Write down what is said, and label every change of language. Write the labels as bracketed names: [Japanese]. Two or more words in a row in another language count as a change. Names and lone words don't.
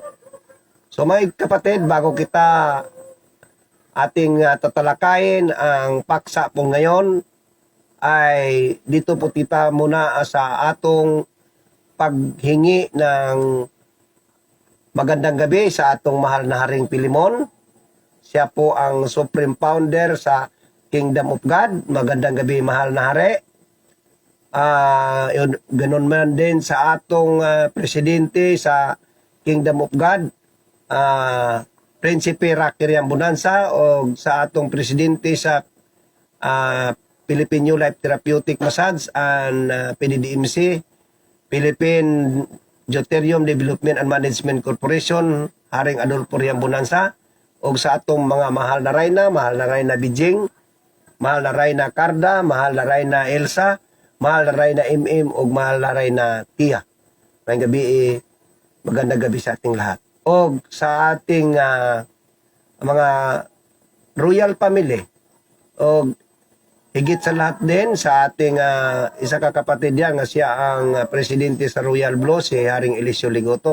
[Filipino] So mga kapatid, bago kita ating tatalakayin ang paksa po ngayon, ay dito po kita muna sa atong paghingi ng magandang gabi sa atong mahal na Haring Pilimon. Siya po ang [English] Supreme Founder [Filipino] sa Kingdom of God. Magandang gabi, mahal na Hari. Ganun man din sa atong presidente sa Kingdom of God, Prinsipe Rocky Bonanza, o sa atong presidente sa Philippine New Life Therapeutic Massage and PDDMC, Philippine Deuterium Development and Management Corporation, Haring Adolfo Bonanza, o sa atong mga mahal na Rayna Bijing, mahal na Rayna Carda, mahal na Rayna Elsa, mahal na Rayna MM, o mahal na Rayna Tia. Ngayong gabi, magandang gabi sa ating lahat. O sa ating mga [English] royal family, [Filipino] o higit sa lahat din sa ating isa kakapatid yan, nga siya ang presidente sa Royal Blue, si Haring Eliseo Ligoto.